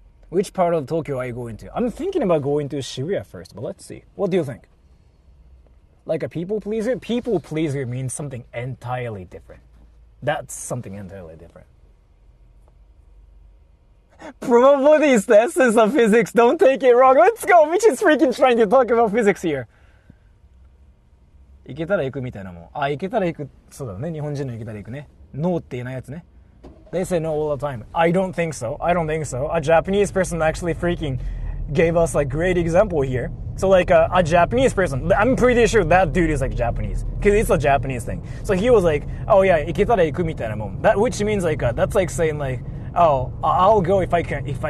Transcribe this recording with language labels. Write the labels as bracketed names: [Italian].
[English] Which part of Tokyo are you going to? I'm thinking about going to Shibuya first, but let's see. What do you think? Like a people pleaser? People pleaser means something entirely different. That's something entirely different. Probability is the essence of physics. Don't take it wrong. Let's go. Michi's freaking trying to talk about physics here. [Japanese] 行けたら行くみたいなもん。あ、行けたら行く。そうだね。日本人の行けたら行くね。No って言えないやつね。 [English] They say no all the time. I don't think so. I don't think so. A Japanese person actually freaking gave us a great example here. So like a Japanese person, I'm pretty sure that dude is like Japanese, because it's a Japanese thing. So he was like, oh yeah, [Japanese] 行けたら行くみたいなもん. [English] That, which means like, that's like saying like, oh, I'll go if I can.